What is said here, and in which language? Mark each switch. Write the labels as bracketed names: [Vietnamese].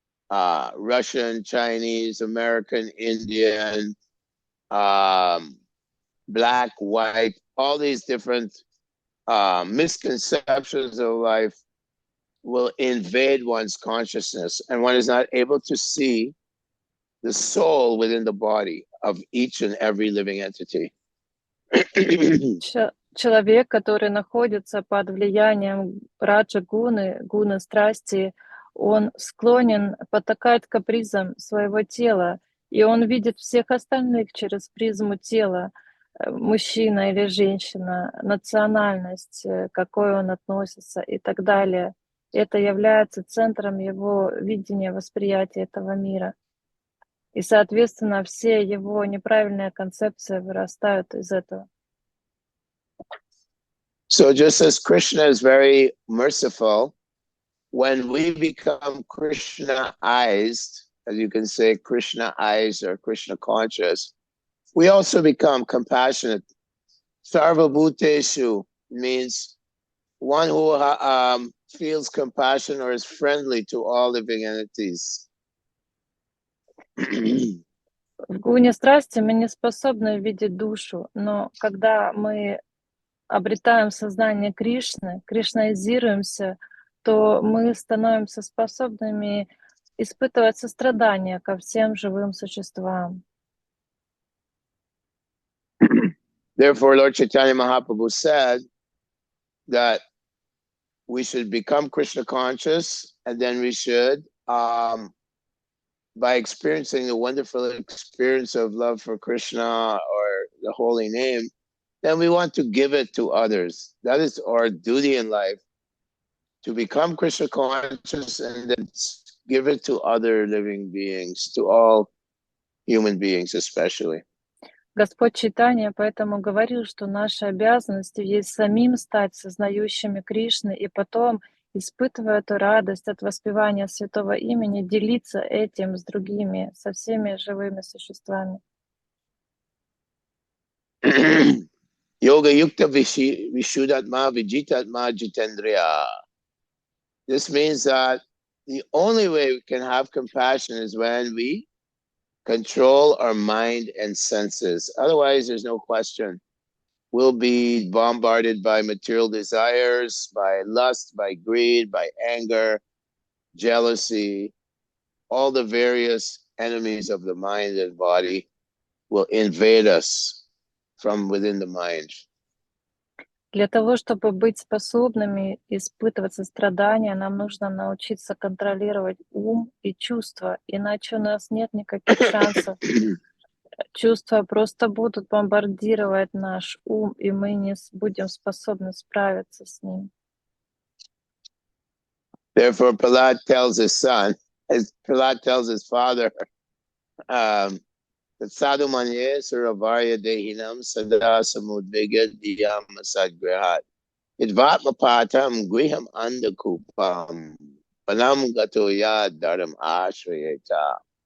[English] Russian, Chinese, American, Indian, black, white, all these different misconceptions of life will invade one's consciousness, and one is not able to see the soul within the body of each and every living entity. [Russian] Человек, который находится под влиянием раджа-гуны, гуны страсти, он склонен потакать капризам своего тела, и он видит всех остальных через призму тела, мужчина или женщина, национальность, к какой он относится и так далее. Это является центром его видения, восприятия этого мира. И, соответственно, все его неправильные концепции вырастают из этого. [English] So just as Krishna is very merciful, when we become Krishna-ized, as you can say, Krishna-ized or Krishna-conscious, we also become compassionate. Sarva Bhuteshu means one who feels compassion or is friendly to all living entities. [Russian] В гуне страсти мы не способны видеть душу, но когда мы обретаем сознание Кришны, кришнаизируемся, то мы становимся способными испытывать сострадание ко всем живым существам. [English] Therefore, Lord Chaitanya Mahaprabhu said that we should become Krishna conscious, and then we should, by experiencing the wonderful experience of love for Krishna or the holy name, then we want to give it to others. That is our duty in life, to become Krishna conscious and then give it to other living beings, to all human beings especially. [Russian] Господь Чайтанья поэтому говорил, что наша обязанность есть самим стать сознающими Кришны и потом, испытывая эту радость от воспевания святого имени, делиться этим с другими, со всеми живыми существами. [Sanskrit] Yoga yukta vishuddhatma vijitatma jitendriya. [English] This means that the only way we can have compassion is when we control our mind and senses. Otherwise, there's no question. We'll be bombarded by material desires, by lust, by greed, by anger, jealousy. All the various enemies of the mind and body will invade us from within the mind. [Russian] Для того, чтобы быть способными испытывать сострадание, нам нужно научиться контролировать ум и чувства, иначе у нас нет никаких шансов. Чувства просто будут бомбардировать наш ум, и мы не будем способны справиться с ним. [English] Therefore, Prahlad tells his son, as Prahlad tells his father, that [Sanskrit] sadhu manye suravarya dehinam sada samudvega diyam sadgrihat idvatma patam griham andakupam panam gatoya dharam ashrayeta.